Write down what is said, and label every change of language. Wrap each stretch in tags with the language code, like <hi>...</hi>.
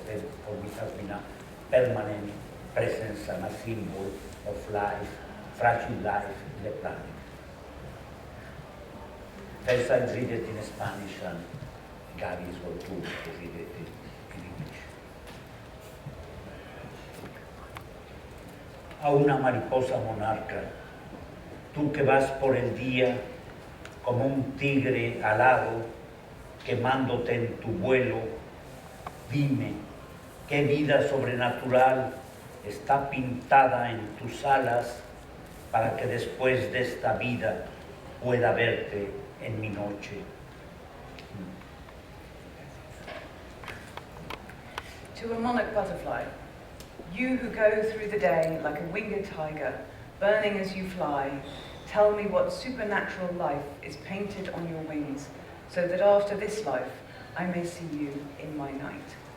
<en>That for me has been a permanent presence and a symbol of life, fragile life in the planet. First I read it in Spanish, and Gaby is going to read it in English.</en> <es>A una mariposa monarca, tú que vas por el día como un tigre alado, quemándote en tu vuelo, dime, ¿qué vida sobrenatural está pintada en tus alas para que después de esta vida pueda verte en mi noche?</es> <en>To a monarch butterfly, you who go through the day like a winged tiger, burning as you fly, tell me what supernatural life is painted on your wings, so that after this life I may see you in my night.</en>